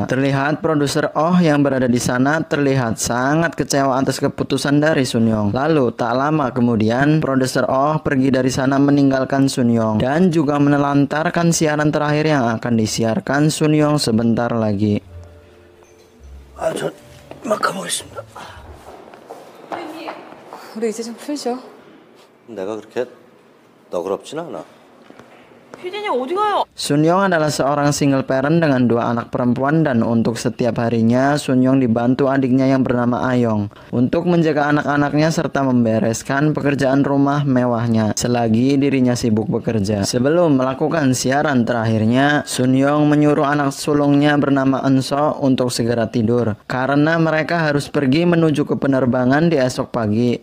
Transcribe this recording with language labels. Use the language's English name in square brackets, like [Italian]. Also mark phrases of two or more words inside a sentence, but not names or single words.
[Indonesian] Terlihat produser Oh yang berada di sana terlihat sangat kecewa atas keputusan dari Sun Young. Lalu tak lama kemudian produser Oh pergi dari sana meninggalkan Sun Young dan juga menelantarkan siaran terakhir yang akan disiarkan Sun Young sebentar lagi. [Korean] 저 막 가보겠습니다. 우리 이제 좀 풀죠. 내가 그렇게 너그럽진 않아. 피디님 어디 가요? [Indonesian] Sun Young adalah seorang single parent dengan 2 anak perempuan dan untuk setiap harinya Sun Young dibantu adiknya yang bernama Ayong untuk menjaga anak-anaknya serta membereskan pekerjaan rumah mewahnya selagi dirinya sibuk bekerja. Sebelum melakukan siaran terakhirnya, Sun Young menyuruh anak sulungnya bernama Enso untuk segera tidur karena mereka harus pergi menuju ke penerbangan di esok pagi.